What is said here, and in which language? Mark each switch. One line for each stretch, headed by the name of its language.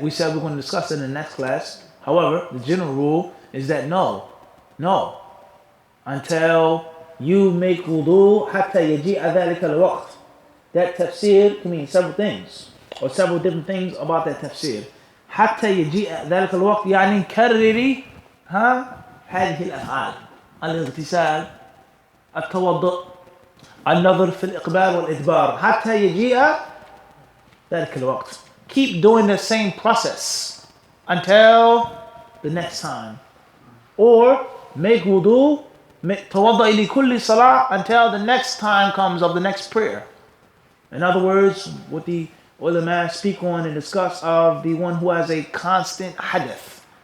English: We said we're going to discuss it in the next class. However, the general rule is that no. Until you make wudu,
Arabic: حتى يجيء ذلك الوقت.
English: That tafsir can mean several things, or several different things about that tafsir.
Arabic: حتى يجيء ذلك الوقت يعني كرري هذه الأفعال: الاغتسال، التوضؤ، النظر في الإقبال والإدبار حتى يجيء ذلك الوقت.
English: Keep doing the same process until the next time. Or make wudu,
Arabic: توضأ لكل صلاة
English: until the next time comes of the next prayer. In other words, what the ulama speak on and discuss of the one who has a constant hadith.